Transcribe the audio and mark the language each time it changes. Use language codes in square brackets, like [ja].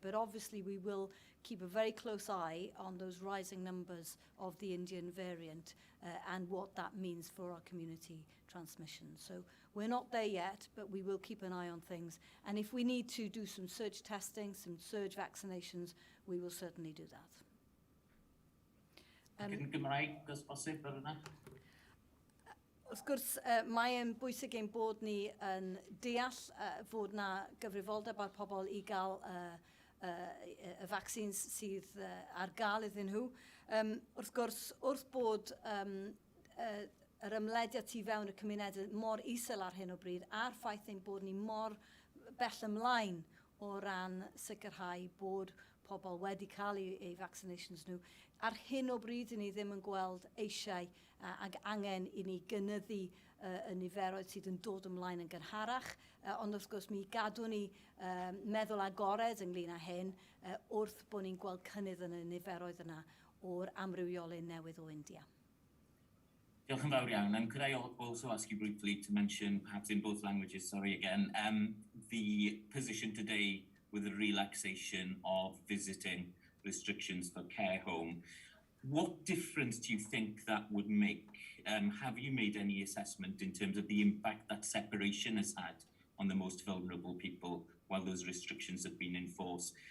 [en] But obviously we will keep a very close eye on those rising numbers of the Indian variant and what that means for our community transmission. So we're not there yet, but we will keep an eye on things. And if we need to do some surge testing, some surge vaccinations, we will certainly do that. [cy] Yn Gymraeg, os bosib, ar yna? Wrth gwrs, mae yn bwysig ein bod ni yn deall fod na gyfrifoldeb ar pobl i gael y vaccines sydd ar gael iddyn nhw. Wrth gwrs, wrth bod yr ymlediad tu fewn y cymunedau mor isel ar hyn o bryd, a'r ffaith ein bod ni mor bell ymlaen o ran sicrhau bod pobl wedi cael eu vaccinations nhw. Ar hyn o bryd, ni ddim yn gweld eisiau ag angen i ni gynyddu y niferoedd sydd yn dod ymlaen yn gynharach, ond wrth gwrs mi gadw ni meddwl agored ynglyn â hyn wrth bod ni'n gweld cynnydd yn y niferoedd yna o'r amrywiolyn newydd o India. Diolch yn fawr iawn. [en] And could I also ask you briefly to mention, perhaps in both languages, sorry again, the position today with the relaxation of visiting restrictions for care home. What difference do you think that would make? Have you made any assessment in terms of the impact that separation has had on the most vulnerable people while those restrictions have been enforced?